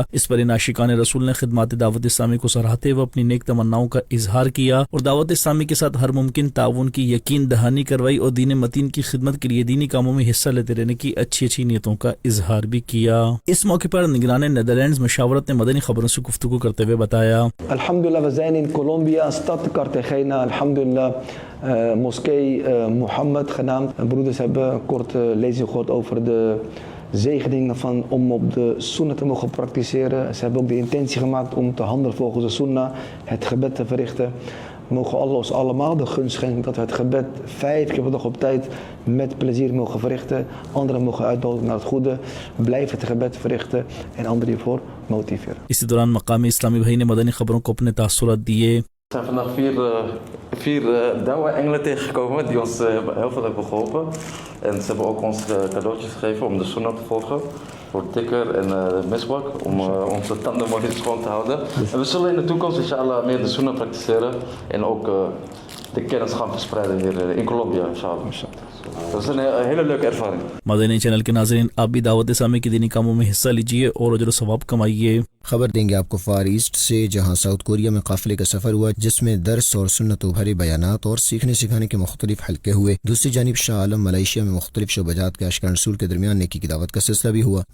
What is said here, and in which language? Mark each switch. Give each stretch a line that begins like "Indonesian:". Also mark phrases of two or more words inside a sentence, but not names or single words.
Urdu: اس پر ان عاشقان رسول نے خدمات دعوت اسلامی کو سراہتے ہوئے اپنی نیک تمناؤں کا اظہار کیا اور دعوت اسلامی کے ساتھ ہر ممکن تعاون کی یقین دہانی کروائی اور دین متین کی خدمت کے لیے دینی کاموں میں حصہ لیتے رہنے کی اچھی اچھی نیتوں کا اظہار بھی کیا. اس موقع پر نگران نیدرلینڈز مشاورت نے مدنی خبروں سے گفتگو کرتے ہوئے بتایا:
Dutch: Alhamdulillah, we zijn in Colombia, stad Cartagena, alhamdulillah, moskee Mohammed genaamd. Broeders hebben een korte lezing gehoord over de zegeningen van om op de sunnah te mogen praktiseren. Ze hebben ook de intentie gemaakt om te handelen volgens de sunnah, het gebed te verrichten. Mogen Allah ons allemaal de gunst schenken dat we het gebed 5 keer per dag op tijd met plezier mogen verrichten. Anderen mogen uitnodigen naar het goede. Blijf het gebed verrichten en anderen hiervoor motiveren.
Urdu: اسی دوران مقامی اسلامی بھائی نے مدنی خبروں کو اپنے تاثرات دیے.
Dutch: We zijn vandaag vier Dawa-engelen tegengekomen die ons heel veel hebben geholpen. En ze hebben ook ons cadeautjes gegeven om de sunnah te volgen. Voor tikker en miswak, om onze tanden mooi schoon te houden. En we zullen in de toekomst inshallah meer de sunnah praktiseren. En ook de kennis gaan verspreiden hier in Colombia inshallah. Dat is een hele leuke ervaring.
Urdu: مدنی چینل کے ناظرین، آپ بھی دعوت اسلامی کے دینی کاموں میں حصہ لیجیے اور اجر و ثواب کمائیے. خبر دیں گے آپ کو فار ایسٹ سے، جہاں ساؤتھ کوریا میں قافلے کا سفر ہوا جس میں درس اور سنتوں بھرے بیانات اور سیکھنے سکھانے کے مختلف حلقے ہوئے. دوسری جانب شاہ عالم ملائیشیا میں مختلف شعبہ جات کے عاشقان رسول کے درمیان نیکی کی دعوت کا سلسلہ بھی ہوا.